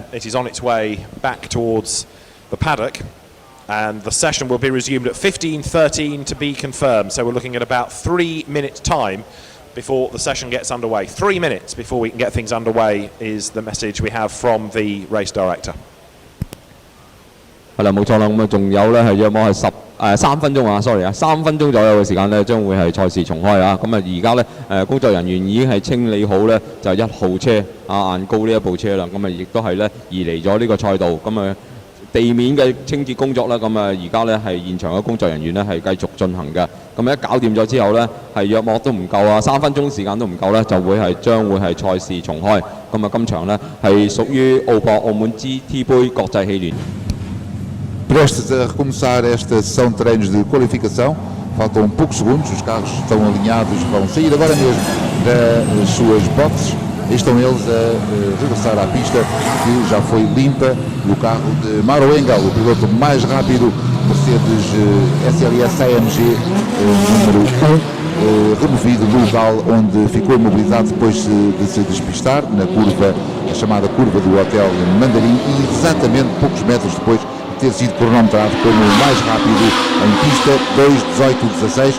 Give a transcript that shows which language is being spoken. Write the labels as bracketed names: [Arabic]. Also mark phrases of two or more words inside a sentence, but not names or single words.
[English] It is on its way back towards the paddock, and the session will be resumed at 15:13 to be confirmed. So we're looking at about 3 minutes time before the session gets underway. 3 minutes before we can get things underway is the message we have from the race director. [Cantonese] 係啦，冇錯啦，咁啊仲有咧係約莫係3分鐘啊 ，sorry 啊，3分鐘左右嘅時間咧，將會係賽事重開啊。咁啊而家咧工作人員已經係清理好咧就1號車眼高呢一部車啦。咁啊亦都係咧移離咗呢個賽道。咁啊地面嘅清潔工作啦，咁啊而家咧係現場嘅工作人員咧係繼續進行嘅。咁一搞掂咗之後咧係約莫都唔夠啊，3分鐘時間都唔夠咧，就會係將會係賽事重開。咁啊今場咧係屬於澳博澳門 GT 杯國際汽聯。 [Portuguese] Prestes a recomeçar esta sessão de treinos de qualificação, faltam poucos segundos, os carros estão alinhados, vão sair agora mesmo das suas boxes e estão eles a regressar à pista que já foi limpa do carro de Mauro Engel, o piloto mais rápido, Mercedes SLS AMG número 1, removido do local onde ficou imobilizado depois de se despistar na curva, a chamada curva do Hotel Mandarim, e exatamente poucos metros depois ter sido cronometrado como o mais rápido em pista, 2:18:16.